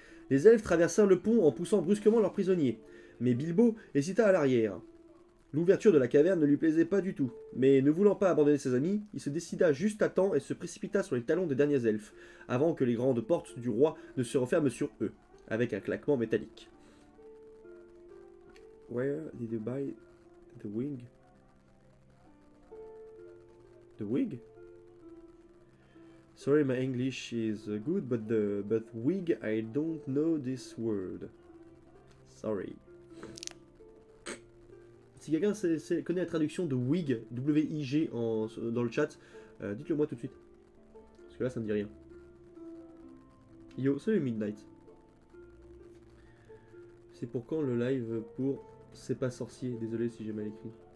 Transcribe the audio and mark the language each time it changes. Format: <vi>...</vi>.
<fr>Les elfes traversèrent le pont en poussant brusquement leurs prisonniers, mais Bilbo hésita à l'arrière. L'ouverture de la caverne ne lui plaisait pas du tout, mais ne voulant pas abandonner ses amis, il se décida juste à temps et se précipita sur les talons des derniers elfes, avant que les grandes portes du roi ne se referment sur eux, avec un claquement métallique.</fr> <en>Where did you buy the wig? The wig? Sorry, my English is good, but wig, I don't know this word. Sorry.</en> <fr>Si quelqu'un connaît la traduction de wig, W-I-G, dans le chat, dites-le moi tout de suite. Parce que là, ça me dit rien. Yo, salut Midnight. C'est pour quand le live pour C'est pas sorcier? Désolé si j'ai mal écrit.</fr>